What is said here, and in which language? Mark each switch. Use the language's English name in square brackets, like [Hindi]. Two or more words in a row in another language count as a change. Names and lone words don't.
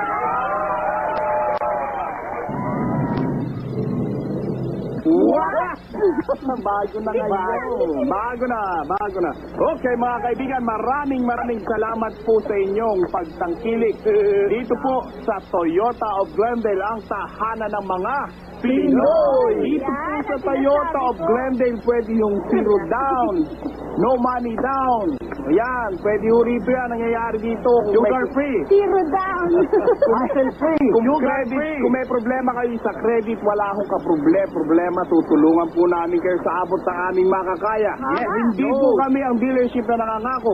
[Filipino] Bago na ngayon. Bago na. Okay mga kaibigan, maraming salamat po sa inyong pagtangkilik. Dito po sa Toyota of Glendale, ang tahanan ng mga Pinoy. Dito po sa Toyota of Glendale, pwede yung [English] zero down, no money down. [Filipino] Ayan, pwede yung rito yan, nangyayari dito. [English] Sugar free. Zero down. Hassle free. [Filipino] Kung may problema kayo sa credit, wala akong problema. Tutulungan po namin kayo sa abot sa aming makakaya. Yes, hindi po kami ang dealership na nangangako.